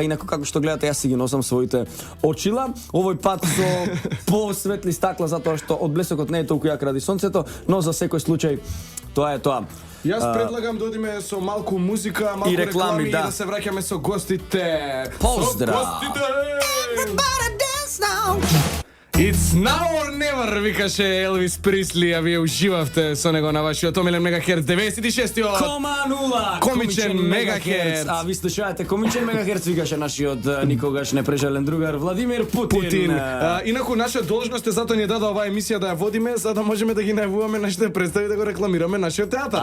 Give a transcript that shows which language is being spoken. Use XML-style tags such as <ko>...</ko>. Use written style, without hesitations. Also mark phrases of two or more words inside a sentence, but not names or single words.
<mk>Инаку како што гледате, јас си ги носам своите очила. Овој пат со посветли стакла затоа што од блесокот не е толку јак ради сонцето, но за секој случај тоа е тоа. Јас предлагам да одиме со малку музика, малку реклами и да се враќаме со гостите. Поздрав! Со гостите!</mk> <en>Everybody dance now! It's now or never,</en> <mk>викаше Елвис Присли, а вие уживавте со него на вашиот омилен мегахерц 96-тиот. 0,0 Комичен мегахерц. А ви слушаете Комичен мегахерц, викаше нашиот никогаш непрежален другар Владимир Путин. Инаку наша должност е затоа ни даде оваа емисија да ја водиме, за да можеме да ги најавуваме нашите представи, да го рекламираме нашиот театар.</mk>